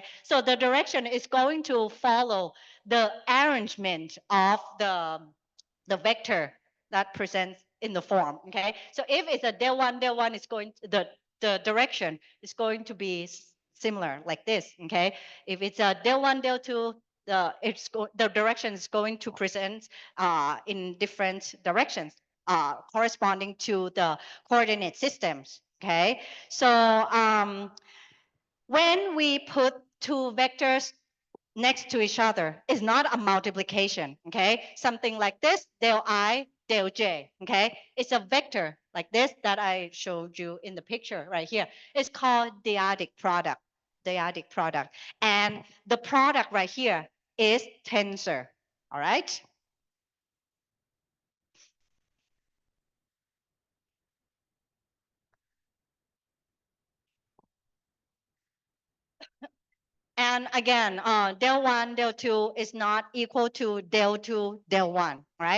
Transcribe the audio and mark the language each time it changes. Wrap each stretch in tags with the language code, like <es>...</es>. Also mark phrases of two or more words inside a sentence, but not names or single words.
<en>So the direction is going to follow the arrangement of the vector that presents in the form, okay? So if it's a del 1, it's going to, the direction is going to be similar like this, okay? If it's a del 1, del 2, the direction is going to present in different directions corresponding to the coordinate systems, okay? So when we put two vectors next to each other, it's not a multiplication, okay? Something like this, del I, del J, okay? It's a vector like this that I showed you in the picture right here. It's called dyadic product, dyadic product. And the product right here is tensor, all right? And again, del 1, del 2 is not equal to del 2, del 1, right?</en>